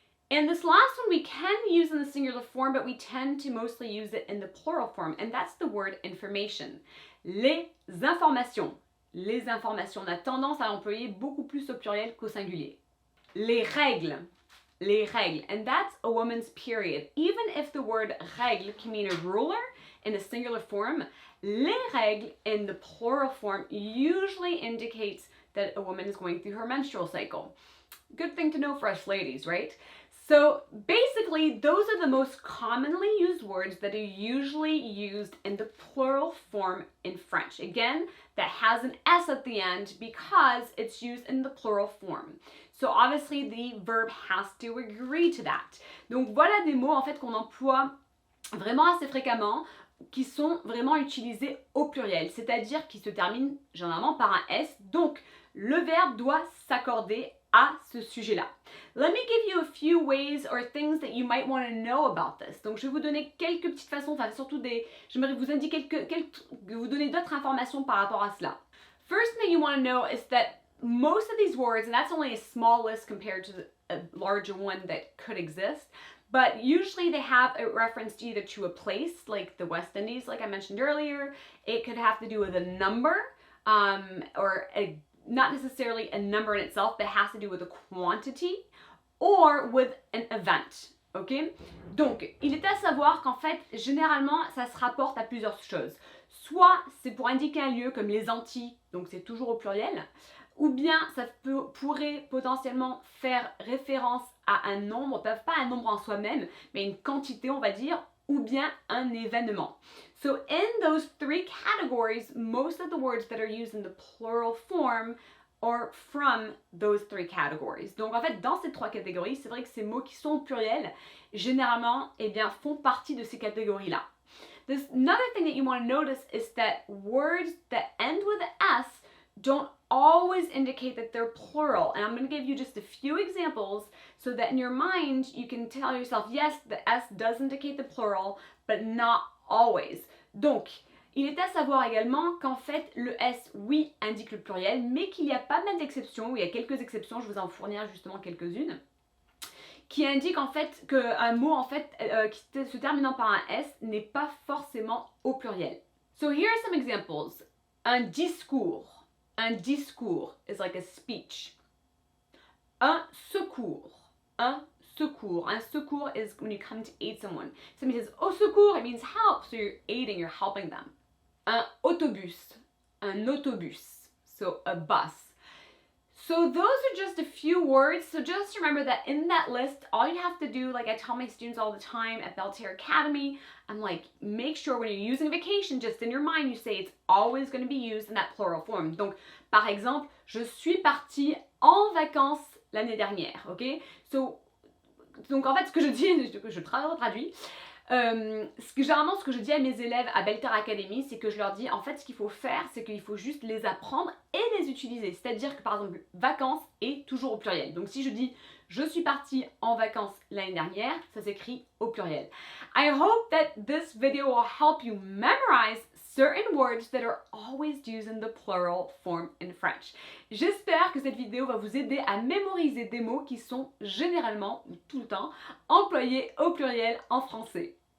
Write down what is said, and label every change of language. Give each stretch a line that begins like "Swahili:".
English: And this last one we can use in the singular form, but we tend to mostly use it in the plural form, and that's the word information.
French: Les informations, les informations. On a tendance à l'employer beaucoup plus au pluriel qu'au singulier. Les règles. Les règles.
English: And that's a woman's period. Even if the word règle can mean a ruler in a singular form, les règles in the plural form usually indicates that a woman is going through her menstrual cycle. Good thing to know for us ladies, right? So basically, those are the most commonly used words that are usually used in the plural form in French. Again, that has an S at the end because it's used in the plural form. So obviously, the verb has to agree to that.
French: Donc voilà des mots en fait qu'on emploie vraiment assez fréquemment, qui sont vraiment utilisés au pluriel, c'est-à-dire qui se terminent généralement par un S. Donc le verbe doit s'accorder à ce sujet-là.
English: Let me give you a few ways or things that you might want to know about this.
French: Donc je vais vous donner quelques petites façons, enfin surtout j'aimerais vous indiquer vous donner d'autres informations par rapport à cela.
English: First thing you want to know is that most of these words, and that's only a small list compared to a larger one that could exist, but usually they have a reference either to a place, like the West Indies, like I mentioned earlier. It could have to do with a number, or not necessarily a number in itself, but it has to do with a quantity, or with an event. Ok?
French: Donc, il est à savoir qu'en fait, généralement, ça se rapporte à plusieurs choses. Soit c'est pour indiquer un lieu comme les Antilles, donc c'est toujours au pluriel, ou bien ça pourrait potentiellement faire référence à un nombre, pas un nombre en soi-même, mais une quantité, on va dire, ou bien un événement.
English: So in those three categories, most of the words that are used in the plural form are from those three categories.
French: Donc en fait, dans ces trois catégories, c'est vrai que ces mots qui sont au pluriel, généralement, eh bien, font partie de ces catégories-là.
English: Another thing that you want to notice is that words that end with S don't always indicate that they're plural. And I'm going to give you just a few examples so that in your mind you can tell yourself, yes, the S does indicate the plural, but not always.
French: Donc, il est à savoir également qu'en fait, le S, oui, indique le pluriel, mais qu'il y a pas mal d'exceptions, il y a quelques exceptions, je vais vous en fournir justement quelques-unes, qui indiquent en fait qu'un mot en fait qui se terminant par un S n'est pas forcément au pluriel.
English: So here are some examples.
French: Un discours. Un discours
English: is like a speech.
French: Un secours. Un secours. Un secours
English: is when you come to aid someone. Somebody says,
French: au secours,
English: it means help. So you're aiding, you're helping them.
French: Un autobus. Un autobus.
English: So a bus. So those are just a few words. So just remember that in that list, all you have to do, like I tell my students all the time at Belterre Academy, I'm like, make sure when you're using vacation, just in your mind, you say it's always going to be used in that plural form.
French: Donc, par exemple, je suis partie en vacances l'année dernière, ok? Donc en fait, ce que je dis, je traduis, généralement ce que je dis à mes élèves à Belterre Academy, c'est que je leur dis, en fait, ce qu'il faut faire, c'est qu'il faut juste les apprendre et les utiliser. C'est-à-dire que par exemple, vacances est toujours au pluriel. Donc si je dis, je suis partie en vacances l'année dernière, ça s'écrit au pluriel.
English: I hope that this video will help you memorize certain words that are always used in the plural form in French.
French: J'espère que cette vidéo va vous aider à mémoriser des mots qui sont généralement, tout le temps, employés au pluriel en français.